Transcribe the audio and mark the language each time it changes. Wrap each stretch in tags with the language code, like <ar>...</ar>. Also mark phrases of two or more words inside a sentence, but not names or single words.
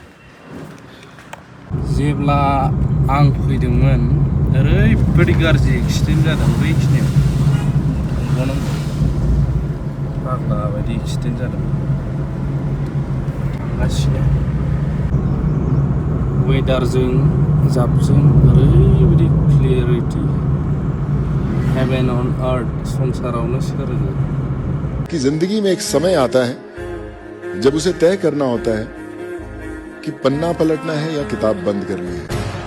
<brx>जेब्ला आं फैदोंमोन ओरैबायदि गाज्रि एक्सिडेन्ट जादों बैखिनियाव फाग्ला बायदि एक्सिडेन्ट जादों थांगासिनो वेदारजों जाबजों ओरैबायदि क्लियारिटि</brx> <en>heaven on earth</en> <brx>संसारावनो सोरगो</brx> <hi>कि जिंदगी में एक समय आता है जब उसे तय करना होता है कि पन्ना पलटना है या किताब बंद करनी है।</hi>